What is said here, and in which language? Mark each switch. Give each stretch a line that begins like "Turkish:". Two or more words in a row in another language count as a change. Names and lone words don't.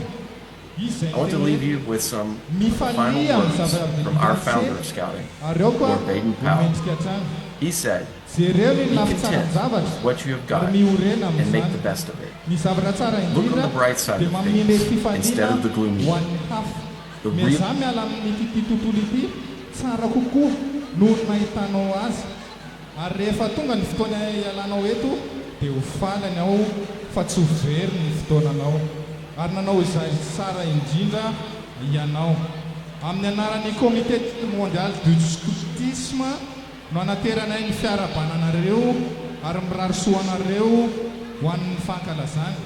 English: I want to leave you with some final words from our founder of Scouting, Lord Baden-Powell. He said, "Be content with what you have got and make the best of it. Look on the bright side of things instead of the gloomy one. The real..."
Malagasy: Ary rehefa tonga ny fotoana ialanao eto dia ho falany ao fa tsy ho very ny fotoananao ary nanao izay tsara indrindra ianao. Amin'ny anaran'ny comité mondial du scoutisme no anateranay ny fiarabananareo ary mirarisoanareo ho an'ny fankalazany.